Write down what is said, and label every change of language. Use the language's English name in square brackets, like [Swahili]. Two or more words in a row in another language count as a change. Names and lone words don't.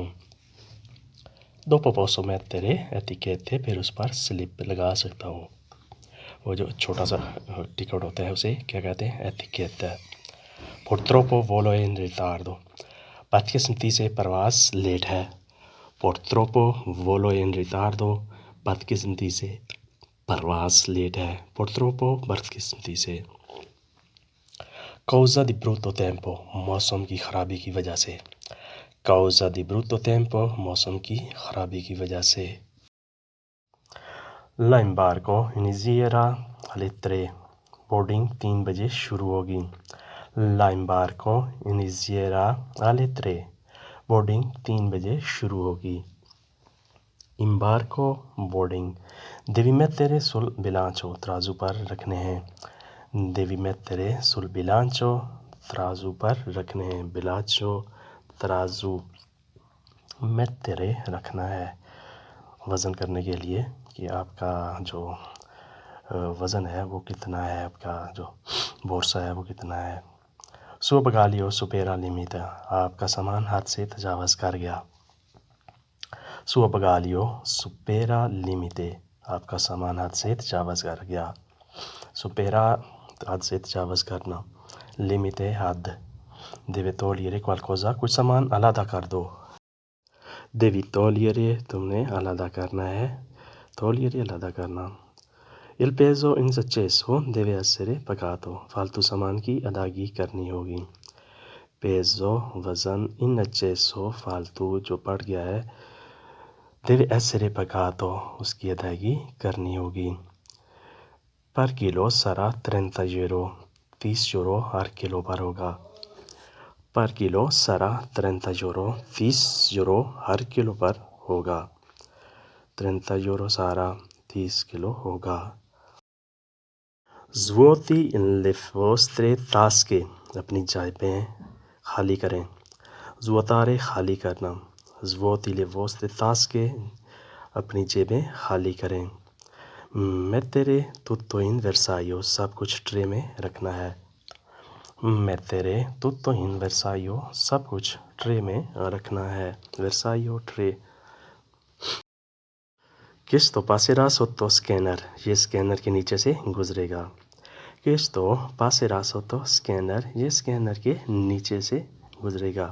[Italian] dopo posso mettere etichette, [Urdu] پھر اس پر سلپ لگا سکتا ہوں۔ وہ جو چھوٹا سا ٹکٹ ہوتا ہے اسے کیا کہتے ہیں؟ ایتیکیتا۔ [Italian] purtroppo volo in ritardo, [Urdu] بدقسمتی سے پرواز لیٹ ہے۔ [Italian] purtroppo volo in ritardo, [Urdu] بدقسمتی سے پرواز لیٹ ہے. purtroppo بدقسمتی سے. [Italian] causa di brutto tempo [Urdu] موسم کی خرابی کی وجہ سے. [Italian] causa di brutto tempo [Urdu] موسم کی خرابی کی وجہ سے. [Italian] l'imbarco inizierà alle 3 [Urdu] بورڈنگ 3 بجے شروع ہوگی. [Italian] l'imbarco inizierà alle 3 [Urdu] بورڈنگ 3 بجے شروع ہوگی. imbarco بورڈنگ. [Italian] devi mettere sul bilancio [Urdu] ترازو پر رکھنے ہیں. [Italian] devi mettere sul bilancio [Urdu] ترازو پر رکھنے ہیں. bilancio ترازو. mettere رکھنا ہے وزن کرنے کے لیے کہ آپ کا جو وزن ہے وہ کتنا ہے، آپ کا جو بورسا ہے وہ کتنا ہے. [Italian] suo bagaglio supera il limite [Urdu] آپ کا سامان حد سے تجاوز کر گیا. [Italian] suo bagaglio supera il limite [Urdu] آپ کا سامان حد سے تجاوز کر گیا. supera حد سے تجاوز کرنا. limite حد. [Italian] deve togliere qualcosa [Urdu] کچھ سامان علیحدہ کر دو. [Italian] devi togliere [Urdu] تم نے علیحدہ کرنا ہے. togliere علیحدہ کرنا. [Italian] il peso in eccesso deve essere pagato [Urdu] فالتو سامان کی ادائیگی کرنی ہوگی. peso وزن [Italian] in eccesso [Urdu] فالتو جو بڑھ گیا ہے [Italian] deve essere pagato [Urdu] اس کی ادائیگی کرنی ہوگی. [Italian] per kilo sarà 30 euro 30 euro [Urdu] ہر کلو پر ہوگا. [Italian] per kilo sarà 30 euro 30 euro [Urdu] ہر کلو پر ہوگا. [Italian] 30 euro sarà 30 [Urdu] کلو ہوگا. [Italian] svuoti le vostre tasche [Urdu] اپنی جیبیں خالی کریں. svuotare خالی کرنا. [Italian] svuoti le vostre tasche [Urdu] اپنی جیبیں خالی کریں. [Italian] mettere tutto in versaio [Urdu] سب کچھ ٹرے میں رکھنا ہے. [Italian] mettere tutto in versaio [Urdu] سب کچھ ٹرے میں رکھنا ہے. versaio ٹرے. [Italian] questo passerà sotto scanner [Urdu] یہ سکینر کے نیچے سے گزرے گا. [Italian] questo passerà sotto scanner [Urdu] یہ اسکینر کے نیچے سے گزرے گا.